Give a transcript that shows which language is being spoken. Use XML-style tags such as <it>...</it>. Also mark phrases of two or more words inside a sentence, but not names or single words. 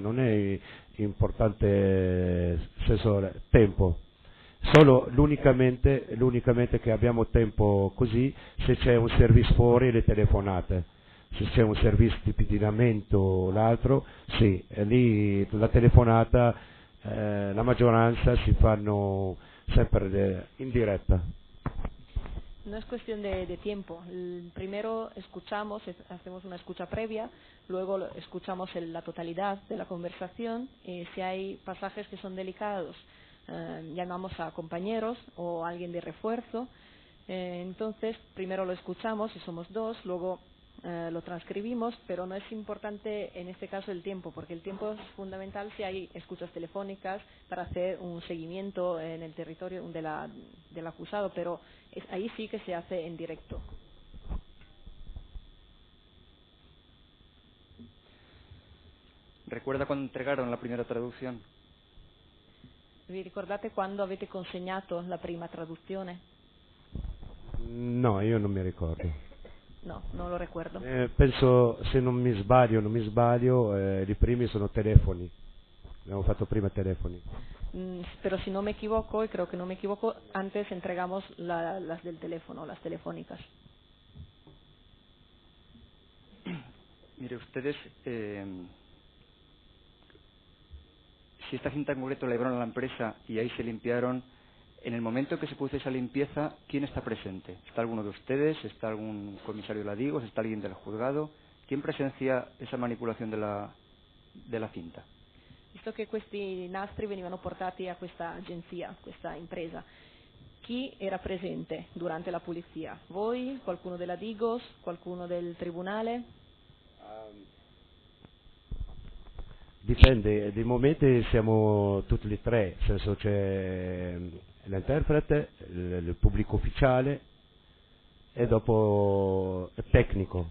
<it>Non è importante nel senso tempo, solo l'unicamente che abbiamo tempo così se c'è un servizio fuori, le telefonate, se c'è un servizio di pedinamento o l'altro, sì, e lì la telefonata la maggioranza si fanno sempre in diretta.</it> <es>No es cuestión de tiempo. Primero escuchamos, hacemos una escucha previa, luego escuchamos la totalidad de la conversación. Si hay pasajes que son delicados, llamamos a compañeros o a alguien de refuerzo. Entonces, primero lo escuchamos, si somos 2, luego lo transcribimos, pero no es importante en este caso el tiempo, porque el tiempo es fundamental si hay escuchas telefónicas para hacer un seguimiento en el territorio del acusado, pero ahí sí que se hace en directo. ¿Recuerda cuando entregaron la primera traduzione?</es> <it>Vi ricordate quando avete consegnato la prima traduzione? No, io non mi ricordo.</it> <es>No, non lo recuerdo.</es> <it>Penso, se non mi sbaglio, i primi sono telefoni. Abbiamo fatto prima telefoni.</it> <es>Pero si no me equivoco, y creo que no me equivoco, antes entregamos las del teléfono, las telefónicas. Mire, ustedes, si esta cinta en concreto la llevaron a la empresa y ahí se limpiaron, en el momento que se produce esa limpieza, ¿quién está presente? ¿Está alguno de ustedes? ¿Está algún comisario de la DIGOS? ¿Está alguien del juzgado? ¿Quién presencia esa manipolación de la cinta?</es> <it>Visto che questi nastri venivano portati a questa agenzia, questa impresa, chi era presente durante la pulizia? Voi? Qualcuno della DIGOS? Qualcuno del tribunale? Dipende, di momenti siamo tutti e tre, nel senso c'è l'interprete, il pubblico ufficiale e dopo il tecnico.</it>